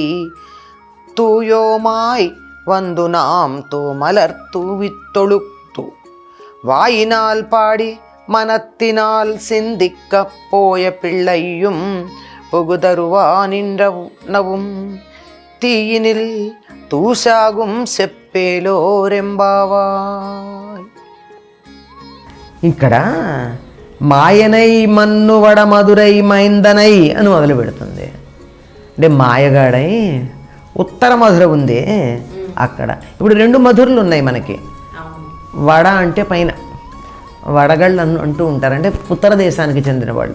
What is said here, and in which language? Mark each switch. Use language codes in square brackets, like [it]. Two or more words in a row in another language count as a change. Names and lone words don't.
[ta] தூயோமாய் வந்து நாம் தூமலர் தூவித்தொழுத்து வாயினால் பாடி மனத்தினால் சிந்திக்க போய பிள்ளையும் புகுதருவா நின்றவும் தீயினில் தூசாகும் செப்பேలోరెంబావాయ్. [te] ఇక్కడ [ta] மாயனை மன்னுவட மதுரை மைந்தனை [te] అని మొదలు పెడుతుంది. అంటే మాయగాడై ఉత్తర మధుర ఉంది అక్కడ. ఇప్పుడు రెండు మధురలు ఉన్నాయి మనకి. వడ అంటే పైన, వడగళ్ళు అంటూ ఉంటారు, అంటే ఉత్తర దేశానికి చెందిన వాళ్ళు.